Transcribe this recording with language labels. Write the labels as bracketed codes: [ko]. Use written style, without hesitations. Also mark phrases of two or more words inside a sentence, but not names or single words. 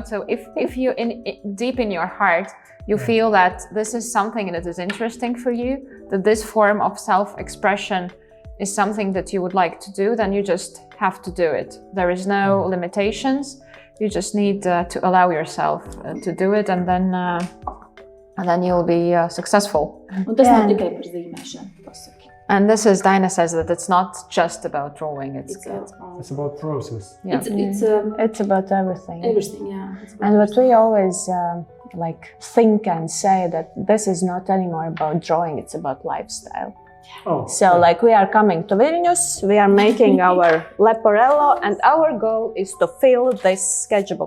[en] So if you deep in your heart you feel that this is something that is interesting for you, that this form of self-expression is something that you would like to do, then you just have to do it. There is no limitations. You just need to allow yourself to do it, and then you'll be successful. [lv] Un tas nav tikai par zīmēšanu, pasaki. [en] And this is, Daina says that it's not just about drawing, it's about process. yeah. It's about everything. Everything, yeah. And what we always think and say that this is not anymore about drawing, it's about lifestyle. So we are coming to Vilnius, we are making our Leporello, and our goal is to fill this sketchbook.